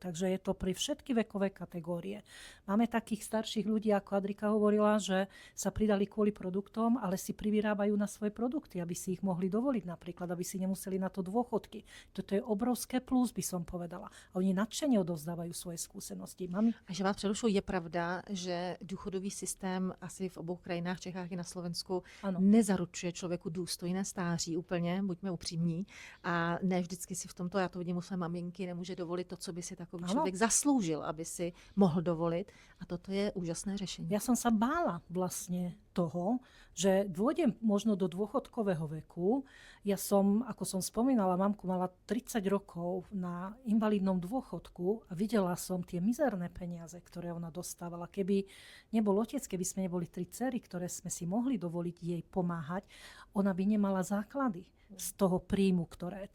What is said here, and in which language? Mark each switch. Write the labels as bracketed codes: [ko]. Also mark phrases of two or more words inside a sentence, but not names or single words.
[sk] Takže je to pri všetky vekové kategórie. Máme takých starších ľudí, ako Adrika hovorila, že sa pridali kvôli produktom, ale si privyrábajú na svoje produkty, aby si ich mohli dovoliť napríklad, aby si nemuseli na to dôchodky. Toto je obrovské plus, by som povedala. A oni nadšene odovzdávajú svoje skúsenosti. [cs] A že vás přerušu, je pravda, že důchodový systém asi v obou krajinách, Čechách i na Slovensku, nezaručuje člověku důstojné stáří úplně, buďme upřímní. A ne vždycky si v tomto, já to vidím u své maminky, nemůže dovolit to, co by si takový člověk zasloužil, aby si mohl dovolit. A toto je úžasné řešení. [sk] Ja som sa bála vlastne toho, že dôjdem možno do dôchodkového veku. Ja som, ako som spomínala, mamku mala 30 rokov na invalidnom dôchodku a videla som tie mizerné peniaze, ktoré ona dostávala. Keby nebol otec, keby sme neboli 3 dcery, ktoré sme si mohli dovoliť jej pomáhať, ona by nemala základy z toho príjmu, ktoré.